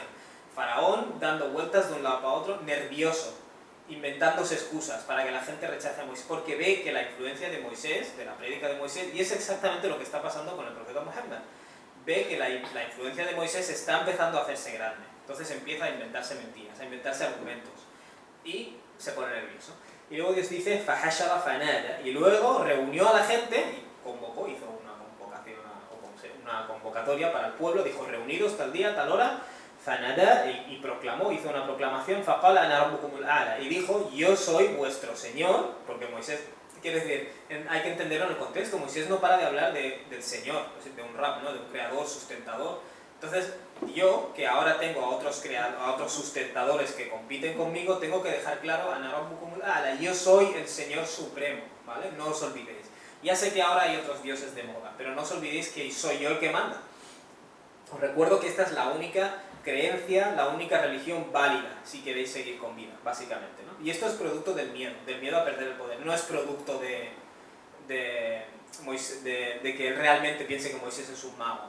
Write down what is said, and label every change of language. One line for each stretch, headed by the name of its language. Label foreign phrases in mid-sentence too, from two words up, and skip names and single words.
Spanish: Faraón dando vueltas de un lado para otro, nervioso, inventándose excusas para que la gente rechace a Moisés, porque ve que la influencia de Moisés, de la prédica de Moisés, y es exactamente lo que está pasando con el profeta Muhammad, ve que la influencia de Moisés está empezando a hacerse grande, entonces empieza a inventarse mentiras, a inventarse argumentos, y se pone nervioso. Y luego Dios dice,
Arabic: فَحَشَرَ فَنَادَى,
Spanish: y luego reunió a la gente, y convocó, hizo una convocatoria para el pueblo, dijo, reunidos tal día, tal hora, فَنَادَى, y proclamó, hizo una proclamación,
Arabic: فَقَالَ أَنَا رَبُّكُمُ الْأَعْلَى,
Spanish: y dijo, yo soy vuestro Señor, porque Moisés, quiere decir, hay que entenderlo en el contexto, Moisés no para de hablar del Señor, de un Rab, ¿no? De un creador, sustentador. Entonces, yo, que ahora tengo a otros sustentadores que compiten conmigo, tengo que dejar claro,
Arabic: أَنَا رَبُّكُمُ الْأَعْلَى,
Spanish: yo soy el Señor Supremo, ¿vale? No os olvidéis. Ya sé que ahora hay otros dioses de moda, pero no os olvidéis que soy yo el que manda. Os recuerdo que esta es la única creencia, la única religión válida, si queréis seguir con vida, básicamente, ¿no? Y esto es producto del miedo a perder el poder, no es producto de que él realmente piense que Moisés es un mago.